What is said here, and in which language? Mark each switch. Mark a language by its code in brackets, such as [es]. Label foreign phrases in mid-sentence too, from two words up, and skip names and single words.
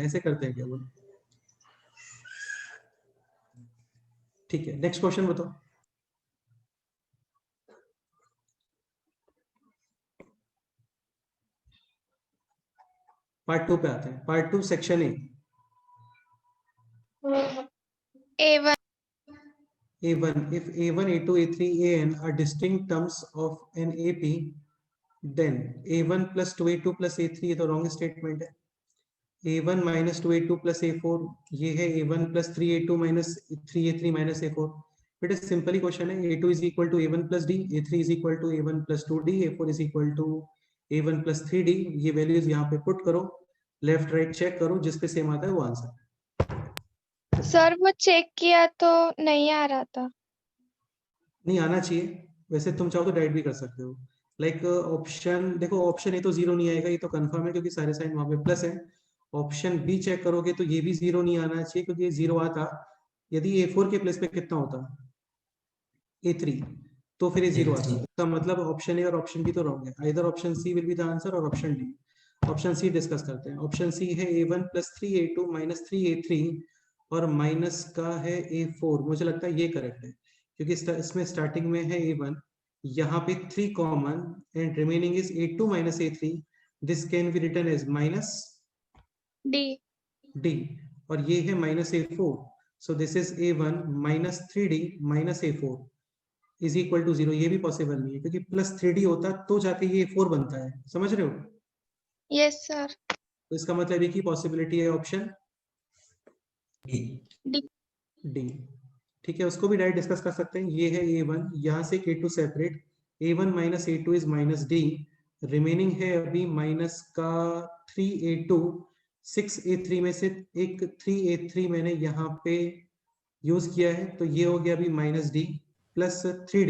[hi] ऐसे करते हैं क्या वो? ठीक है, [en] next question [hi] बताओ। पार्ट 2 पे आते हैं, पार्ट 2 [en] section A. A1. A1, if A1, A2, A3, An are distinct terms of an AP, then A1 plus 2A2 plus A3, [hi] ये तो [en] wrong statement [hi] है। [en] A1 minus 2A2 plus A4, [hi] ये है [en] A1 plus 3A2 minus 3A3 minus A4। [hi] बेटा सिंपली क्वेश्चन है, [en] A2 is equal to A1 plus D, A3 is equal to A1 plus 2D, A4 is equal to A1 plus 3D। [hi] ये वैल्यूज यहाँ पे पुट करो, [en] left right check [hi] करो, जिसपे सेम आता है वो आंसर। सर वो चेक किया तो नहीं आ रहा था। नहीं आना चाहिए, वैसे तुम चाहो तो डाइट भी कर सकते हो। [en] like option [hi] देखो, [en] option A [hi] तो 0 नहीं आएगा, ये तो कंफर्म है क्योंकि सारे साइन वहां पे प्लस है। [en] option B check [hi] करोगे तो ये भी 0 नहीं आना चाहिए, क्योंकि ये 0 आता यदि A4 के प्लेस पे कितना होता, A3, तो फिर ये 0 आता। इसका मतलब [en] option A [hi] और [en] option B [hi] तो रॉन्ग है। [en] either option C will be the answer [hi] और [en] option D. option C discuss [hi] करते हैं। [en] option C [hi] है [en] A1 plus 3A2 minus 3A3 [hi] और माइनस का है A4। मुझे लगता है ये करेक्ट है, क्योंकि इसमें स्टार्टिंग में है A1, यहाँ पे 3 [en] common and remaining is A2 minus A3. this can be written as minus D. D, [hi] और ये है [en] minus A4. so this is A1 minus 3D minus A4 is equal to 0. [hi] ये भी पॉसिबल नहीं है, क्योंकि [en] plus 3D [hi] होता तो जाके ये A4 बनता है। समझ रहे हो? [en] Yes sir. [hi] तो इसका मतलब एक ही पॉसिबिलिटी है, ऑप्शन D. डी। ठीक है, उसको भी [en] direct discuss [hi] कर सकते हैं। ये है A1, यहाँ से A2 सेपरेट, [en] A1 minus A2 is minus D, [hi] रिमेनिंग है अभी माइनस का 3A2, 6A3 में से एक 3A3 मैंने यहाँ पे यूज किया है, तो ये हो गया अभी [en] minus D plus 3D.